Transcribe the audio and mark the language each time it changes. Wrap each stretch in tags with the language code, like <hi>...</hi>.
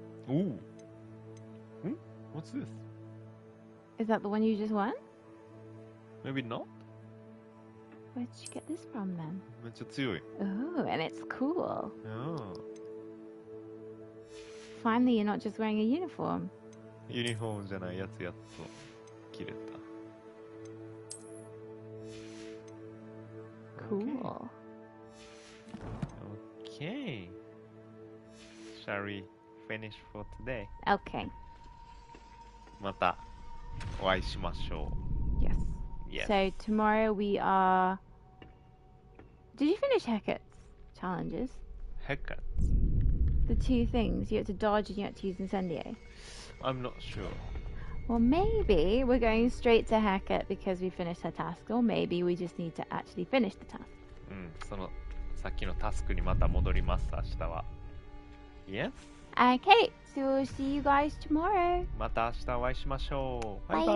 <en>Ooh. Hmm? What's this? Is that the one you just won? Maybe not? Where did you get this from then?</en> <ja>めっちゃ強い。</ja> <en>Oh, and it's cool. Oh. Finally, you're not just wearing a uniform.</en> <ja>ユニフォームじゃないやつやっと着れた。</ja> <en>Cool. Okay. Shall we finish for today? Okay.</en> <ja>またお会いしましょう。</ja> <en>Yes. Yes. So tomorrow we are. Did you finish Hecat's challenges? Hecat? The two things you had to dodge and you had to use Incendio. I'm not sure. Well, maybe we're going straight to Hecat because we finished her task, or maybe we just need to actually finish the task.</en> <ja>そのさっきのタスクにまた戻ります明日は。</ja> <en>Yes. Okay, so we'll see you guys tomorrow.</en> <ja>また明日お会いしましょう。バイバイ。</ja>